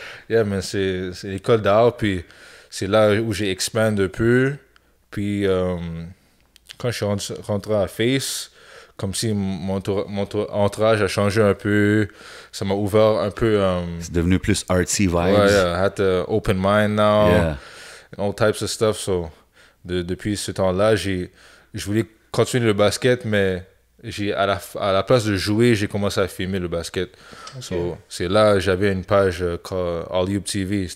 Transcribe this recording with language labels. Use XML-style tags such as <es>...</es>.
<fr>Yeah, mais c'est l'école d'art, puis c'est là où j'ai expand un peu. Puis, quand je suis rentré à Face, comme si mon entourage a changé un peu, ça m'a ouvert un peu... C'est devenu plus artsy vibes.</fr> <en>Ouais, yeah, I had to open mind now, Yeah. all types of stuff,</en> <fr>so, depuis ce temps-là, je voulais continuer le basket, mais à la place de jouer, j'ai commencé à filmer le basket. Okay. So, c'est là, j'avais une page called Alley-Oop TV.</fr>